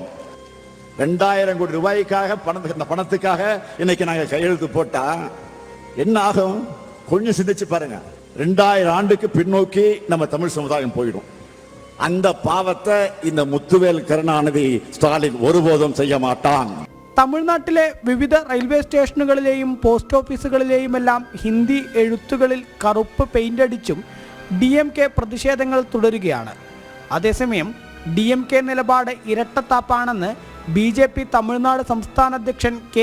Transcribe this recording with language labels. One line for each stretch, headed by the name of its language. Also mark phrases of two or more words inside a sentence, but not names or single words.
Tamil: 2000 கோடி ரூபாய்க்காக பணத்துக்காக இன்னைக்கு நாங்க கையெழுத்து போட்டா என்ன ஆகும்? கொஞ்சம் சிந்திச்சு பாருங்க. 2000 ஆண்டுக்கு பின்னோக்கி நம்ம தமிழ் சமுதாயம் போயிடும். அந்த பாவத்தை இந்த முத்துவேல் கருணாநிதி ஸ்டாலின் ஒருபோதும் செய்ய மாட்டான்.
Malayalam: തമിഴ്നാട്ടിലെ വിവിധ റെയിൽവേ സ്റ്റേഷനുകളിലെയും പോസ്റ്റ് ഓഫീസുകളിലെയും എല്ലാം ഹിന്ദി എഴുത്തുകളിൽ കറുപ്പ് പെയിന്റ് അടിച്ചും DMK പ്രതിഷേധങ്ങൾ തുടരുകയാണ്. അതേസമയം DMK നിലപാട് ഇരട്ടത്താപ്പാണെന്ന് BJP തമിഴ്നാട് സംസ്ഥാന അധ്യക്ഷൻ K.